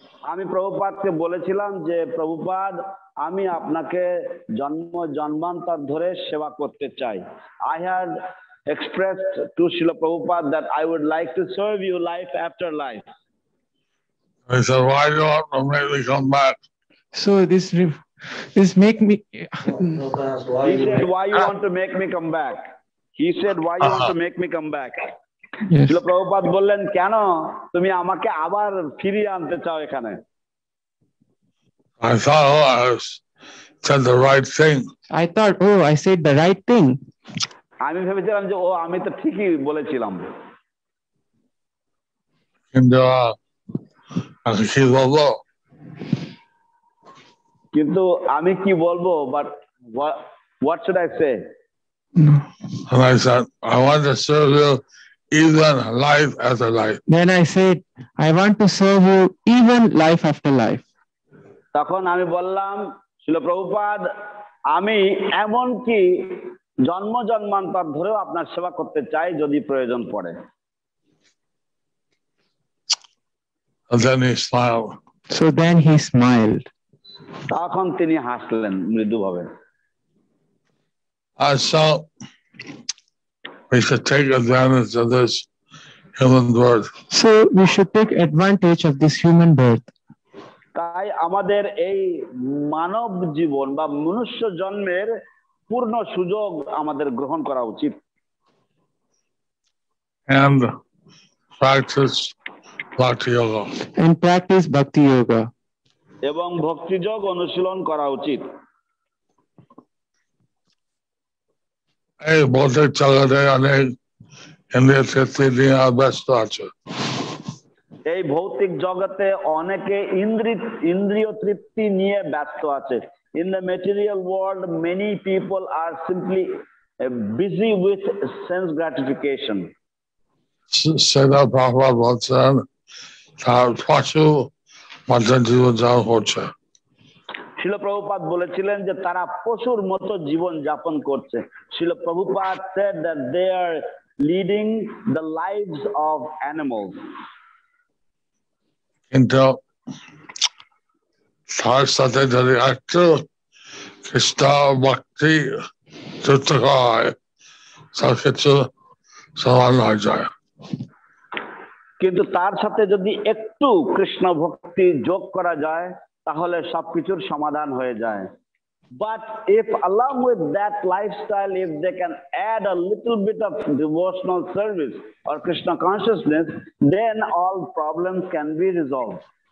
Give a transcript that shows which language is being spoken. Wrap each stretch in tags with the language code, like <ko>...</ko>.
<bn>আমি প্রভুপাদকে বলেছিলাম যে প্রভুপাদ আমি আপনাকে জন্মান্তর ধরে সেবা করতে চাই।</bn> <en>I had expressed to Srila Prabhupada that I would like to serve you life after life. He said, why do you want to make me come back? So this make me. He said, why you want to make me come back? He said, why you want to make me come back? Yes.</en> <bn>Srila Prabhupada বললেন, কেন তুমি আমাকে আবার ফিরিয়ে আনতে চাও এখানে?</bn> <en>I thought, oh, I said the right thing. I thought, oh, I said the right thing.</en> <bn>আমি ভেবেছিলাম যে ও আমি তো ঠিকই বলেছিলাম। কিন্তু কি বলবো? কিন্তু আমি কি বলবো?</bn> <en>But what should I say? And I said, I want to serve you even life after life. Then I said, I want to serve you even life after life.</en> <bn>তখন আমি বললাম, শ্রীল প্রভুপাদ আমি এমনকি জন্ম জন্মান্তর ধরেও আপনার সেবা করতে চাই যদি প্রয়োজন পড়ে।</bn> <en>And then he smiled. So then he smiled.</en> <bn>তখন তিনি হাসলেন মৃদুভাবে।</bn> <en>So we should take advantage of this human birth. So we should take advantage of this human birth.</en> <bn>তাই আমাদের এই মানব জীবন বা মনুষ্য জন্মের পূর্ণ সুযোগ আমাদের গ্রহণ করা উচিত।</bn> <en>And practice bhakti yoga. And practice bhakti yoga.</en> <bn>এবং ভক্তিযোগ অনুশীলন করা উচিত। এই ভৌতিক জগতে অনেক ইন্দ্রিয় তৃপ্তি নিয়ে ব্যস্ত আছে। এই ভৌতিক জগতে অনেকে ইন্দ্রিয় তৃপ্তি নিয়ে ব্যস্ত আছে।</bn> <en>In the material world, many people are simply busy with sense gratification.</en> <bn>সেটা প্রভুপাদ বলছেন তার পশু মতন জীবন যাপন করছে। শ্রীল প্রভুপাদ বলেছিলেন যে তারা পশুর মতো জীবন যাপন করছে।</bn> <en>Srila Prabhupada said that they are leading the lives of animals.</en> <bn>কিন্তু তার সাথে যদি একটু কৃষ্ণ ভক্তি যুক্ত হয় সবকিছু সমান হয়ে যায়। কিন্তু তার সাথে যদি একটু কৃষ্ণ ভক্তি যোগ করা যায় তাহলে সবকিছুর সমাধান হয়ে যায়।</bn> <en>But if along with that lifestyle, if they can add a little bit of devotional service or Krishna consciousness, then all problems can be resolved.</en>